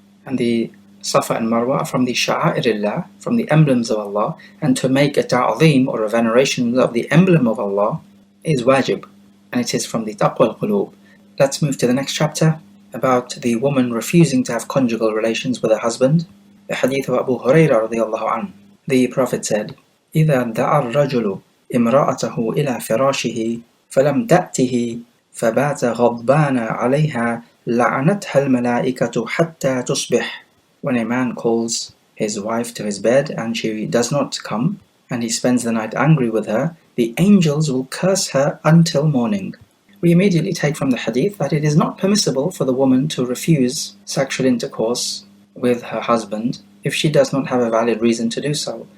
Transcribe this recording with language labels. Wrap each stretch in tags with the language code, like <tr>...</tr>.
<en>And the Safa and Marwa are from the Sha'airillah, from the emblems of Allah, and to make a ta'zeem or a veneration of the emblem of Allah is wajib, and it is from the taqwa al-qulub. Let's move to the next chapter about the woman refusing to have conjugal relations with her husband. The hadith of Abu Hurairah radiallahu anhu. The Prophet said,</en> <ar>إِذَا دَعَى الرَّجُلُ إِمْرَأَتَهُ إِلَى فِرَاشِهِ فَلَمْ تَأْتِهِ فَبَاتَ غَضْبَانَ عَلَيْهَا لَعَنَتْهَا الْمَلَائِكَةُ حَتَّى تُصْبِحْ.</ar> <en>When a man calls his wife to his bed and she does not come, and he spends the night angry with her, the angels will curse her until morning. We immediately take from the hadith that it is not permissible for the woman to refuse sexual intercourse with her husband if she does not have a valid reason to do so.</en>